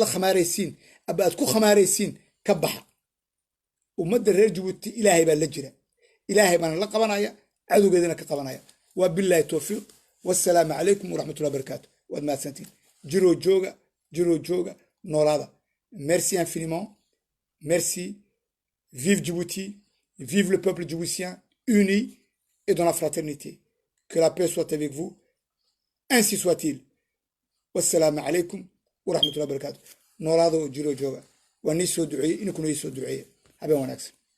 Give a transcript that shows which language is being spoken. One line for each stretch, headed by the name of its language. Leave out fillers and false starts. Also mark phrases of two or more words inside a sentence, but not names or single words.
Somali: la khamaaraysiin aba aad ku khamaaraysiin ka baxa ummadda reer jabuuti ilaahay baa la jira ilaahay baana la qabanaya cadowgeedana ka qabanaya waa
Arabic: بالله التوفيق والسلام عليكم ورحمة الله وبركاته
Somali: waad mahadsantiin jiroo jooga noolaada
French: merci infiniment merci vive Djibouti vive le peuple djiboutien uni et dans la fraternité que la paix soit avec vous ainsi soit-il
Arabic: والسلام عليكم ورحمة الله وبركاته
Somali: noolaado jiroo jooga waa nii soo duceeyey inkuna ii soo duceeye habeen wanaagsan